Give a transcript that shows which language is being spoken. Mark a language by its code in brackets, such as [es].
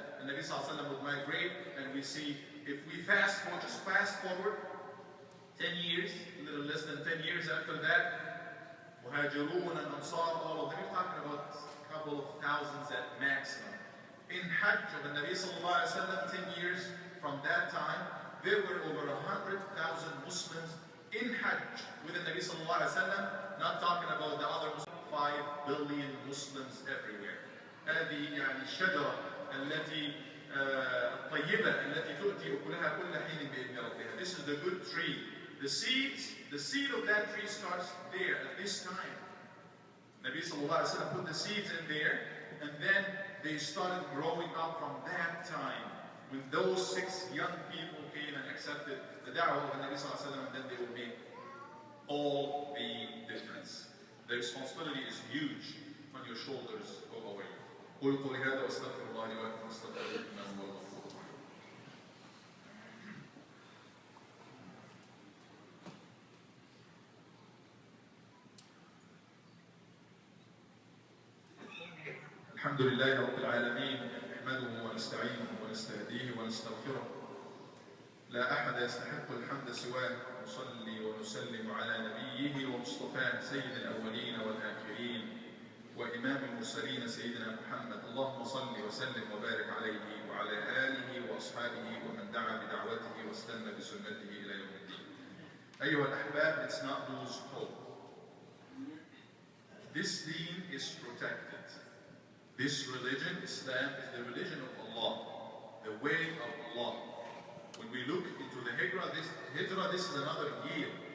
[en] And Nabi sallallahu alayhi wa sallam would migrate, and we see, if we fast forward 10 years, a little less than 10 years after that, Muhajirun and Ansar, all of them, we're talking about a couple of thousands at maximum. In Hajj of the Nabi sallallahu alayhi wa sallam, 10 years from that time, there were over 100,000 Muslims in Hajj with the Nabi sallallahu alayhi wa sallam, not talking about the other Muslims, 5 billion Muslims everywhere. [ar] هذه يعني الشجرة التي الطيبة التي تؤتي أكلها كل حين بإذن ربها. [en] This is the good tree. The seed of that tree starts there at this time. Nabi sallallahu alayhi wa sallam put the seeds in there, and then they started growing up from that time. When those 6 young people came and accepted the da'wah of the Nabi sallallahu alayhi wa sallam, then they will make all the difference. The responsibility is huge on your shoulders of our youth. [ar] قولوا قولي هذا واستغفر الله لي ولكم واستغفروه إنه هو الغفور الرحيم. الحمد لله رب العالمين نحمده ونستعينه ونستهديه ونستغفره. لا أحد يستحق الحمد سواه. نصلي ونسلم على نبيه ومصطفاه سيد الأولين والآخرين وإمام المرسلين سيدنا محمد. اللهم صل وسلم وبارك عليه وعلى آله وأصحابه ومن دعا بدعوته واستنى بسنته إلى يوم الدين. أيها الأحباب, [en] let's not lose hope. This deen is protected. This religion, Islam, is the religion of Allah, the way of Allah. When we look into the Hijrah, this is another year.